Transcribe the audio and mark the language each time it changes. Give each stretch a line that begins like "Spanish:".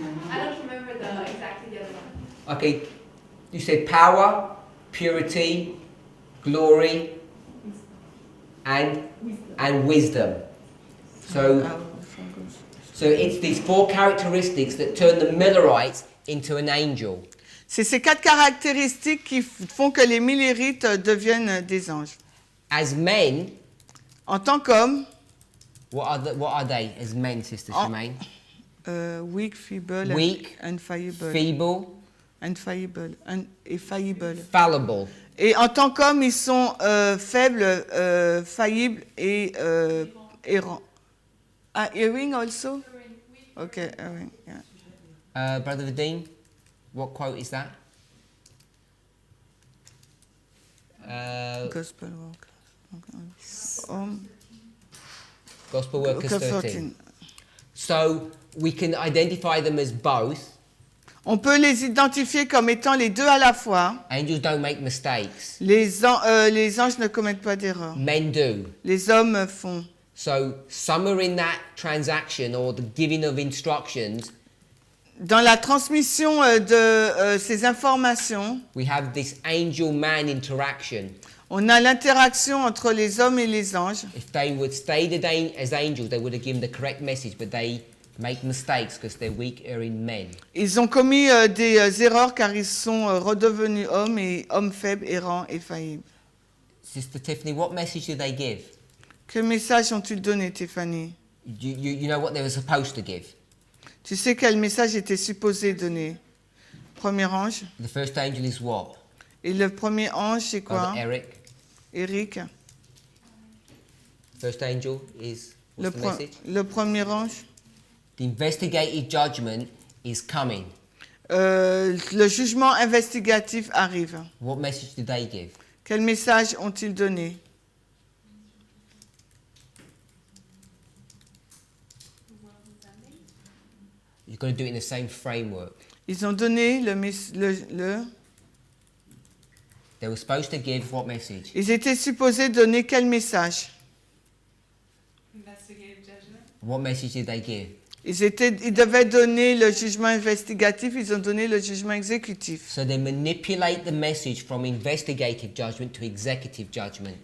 English: I don't remember exactly the other one. Okay. You said power, purity, glory, and wisdom. So it's these 4 characteristics that turn the Millerites into an angel.
French: C'est ces 4 caractéristiques qui font que les Millerites deviennent des anges.
English: As men,
French: en tant qu'hommes,
English: what are they as men, Sister Shemaine? Weak, feeble, and fallible. Feeble. And fallible.
French: Et fallible.
English: Fallible.
French: Et en tant qu'hommes, ils sont faibles, faillibles et errants.
English: Ah, erring also? Okay, erring, yeah. Brother Vadim, what quote is that? Gospel Workers. Gospel Workers 13. So we can identify them as both.
French: On peut les identifier comme étant les deux à la fois.
English: Angels don't make mistakes.
French: Les anges ne commettent pas d'erreur.
English: Men do.
French: Les hommes font.
English: So somewhere in that transaction or the giving of instructions,
French: dans la transmission de ces informations,
English: we have this angel-man interaction.
French: On a l'interaction entre les hommes et les anges.
English: If they would stay as angels, they would have given the correct message, but they make mistakes because they're weak erring men.
French: Ils ont commis des erreurs car ils sont redevenus hommes et hommes faibles, errants et faillibles.
English: Sister Tiffany, what message did they give?
French: Quel message ont-ils donné, Tiffany?
English: You know what they were supposed to give?
French: Tu sais quel message était supposé donner? Premier ange.
English: The first angel is what?
French: Et le premier ange, c'est quoi?
English: Eric. First angel is what's the message?
French: Le premier ange.
English: The investigative judgment is coming.
French: Le jugement investigatif arrive.
English: What message did they give?
French: Quel message ont-ils donné?
English: You've got to do it in the same framework.
French: Ils ont donné le
English: They were supposed to give what message?
French: Ils étaient supposés donner quel message?
English: Investigative judgment. What message did they give?
French: Ils devaient donner le jugement investigatif, ils ont donné le jugement exécutif.
English: So they manipulate the message from investigative judgment to executive judgment.